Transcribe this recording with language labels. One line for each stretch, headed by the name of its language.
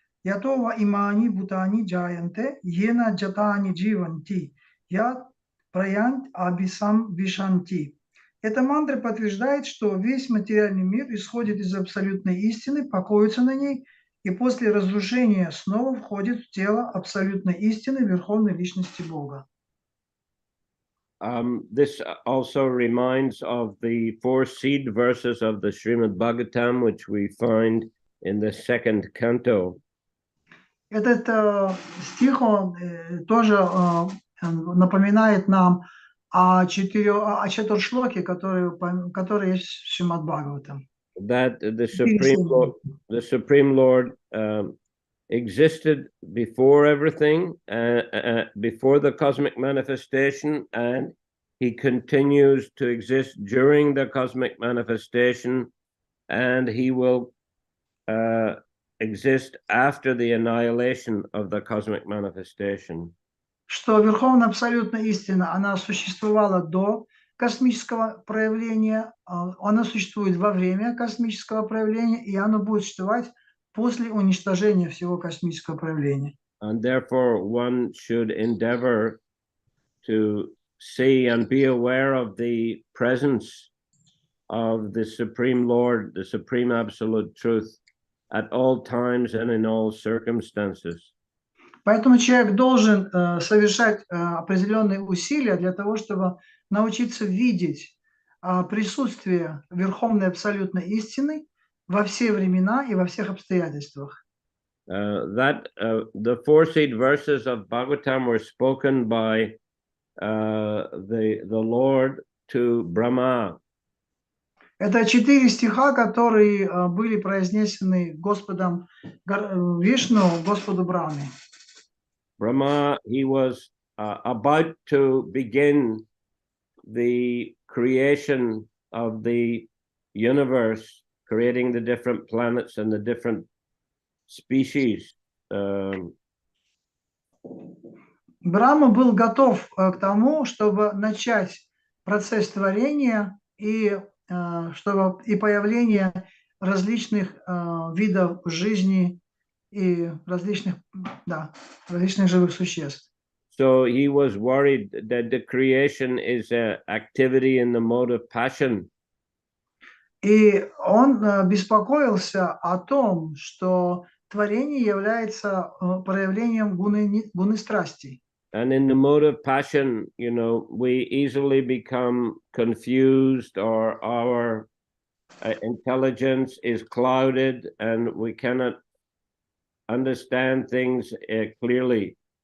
Sanskrit: «Ятова имани бутани джаянте, ена джатани дживанти, ят праянт абисам вишанти».
Russian: Эта мантра подтверждает, что весь материальный мир исходит из абсолютной истины, покоится на ней, и после разрушения снова входит в тело абсолютной истины Верховной Личности Бога.
English: This also reminds of the 4 seed verses of the Srimad Bhagavatam, which we find in the 2nd canto.
Russian: Этот стих он тоже напоминает нам о четыршлоке, которые есть в Шримад Бхагаватам.
English: That the Supreme Lord existed before everything, before the cosmic manifestation, and he continues to exist during the cosmic manifestation, and he will exist after the annihilation of the cosmic manifestation.
Russian: Что Верховная Абсолютная Истина, она существовала до космического проявления, она существует во время космического проявления, и она будет существовать после уничтожения всего космического проявления.
English: And therefore, one should endeavor to see and be aware of the presence of the Supreme Lord, the Supreme Absolute Truth, at all times and in all circumstances.
Russian: Поэтому человек должен совершать определенные усилия для того, чтобы научиться видеть присутствие Верховной Абсолютной Истины во все времена и во всех обстоятельствах.
English: The four seed verses of Bhagavatam were spoken by the Lord to Brahma.
Russian: Это 4 стиха, которые были произнесены Господом Вишну, Господу Брахме.
English: Brahma, he was about to begin the creation of the universe, creating the different planets and the different species.
Russian: Брахма был готов к тому, чтобы начать процесс творения и появление различных видов жизни и различных живых существ.
English: So he was worried that the creation is an activity in the mode of passion.
Russian: И он беспокоился о том, что творение является проявлением гуны страсти.
English: And in the mode of passion, you know, we easily become confused, or our intelligence is clouded and we cannot understand things clearly.